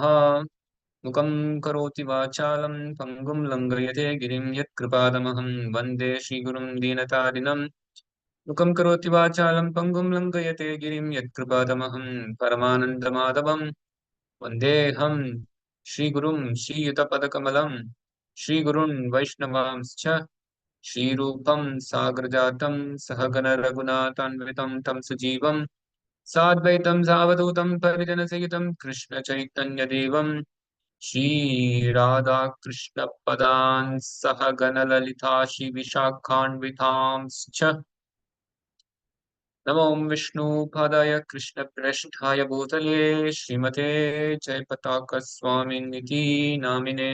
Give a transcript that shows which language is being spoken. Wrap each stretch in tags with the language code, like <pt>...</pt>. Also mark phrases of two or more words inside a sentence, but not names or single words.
<sa>मूकं करोति वाचालं पङ्गुं लङ्घयते गिरिम् यत्कृपातमहं वन्दे श्रीगुरुं दीनतारिणम्. मूकं करोति वाचालं पङ्गुं लङ्घयते गिरिम् यत्कृपातमहं परमानन्दमाधवम् वन्देहं श्रीगुरुं श्रीयुतपदकमलं श्रीगुरून् वैष्णवांश्च श्रीरूपं साग्रजातं सहगण रघुनाथान्वितं तं सुजीवं साद्वैतं सावधूतं परिजनसहितं कृष्ण चैतन्यदेवं श्रीराधाकृष्णपदान् सहगण ललिता श्रीविशाखान्वितांश्च नमो विष्णुपादाय कृष्णप्रेष्ठाय भूतले श्रीमते जयपताकस्वामिनिति नामिने.</sa>